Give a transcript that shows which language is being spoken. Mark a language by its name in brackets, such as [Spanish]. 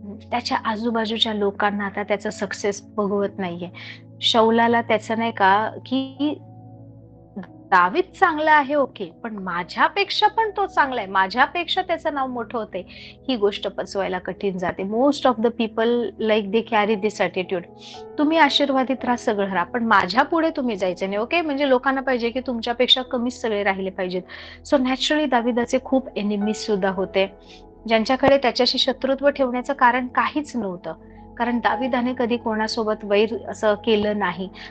[Marathi] त्याच्या आजूबाजूच्या लोकांना आता त्याचा सक्सेस बघवत नाहीये. शौलाला त्याचं नाही का, की दावीद चांगला आहे ओके, पण माझ्यापेक्षा पण तो चांगला आहे. माझ्यापेक्षा त्याचं नाव मोठं होतंय. ही गोष्ट पचवायला कठीण जाते. [English] Most of the people like they carry this attitude. [Marathi] तुम्ही आशीर्वादित राहा, सगळं राहा, पण माझ्या पुढे तुम्ही जायचं नाही. ओके, म्हणजे लोकांना पाहिजे की तुमच्यापेक्षा कमीच सगळे राहिले पाहिजेत. सो नॅचरली दाविदाचे खूप एनिमीज सुद्धा होते, ज्यांच्याकडे त्याच्याशी शत्रुत्व ठेवण्याचं कारण काहीच नव्हतं. कारण दाविदाने कधी कोणासोबत वैर असं केलं नाही.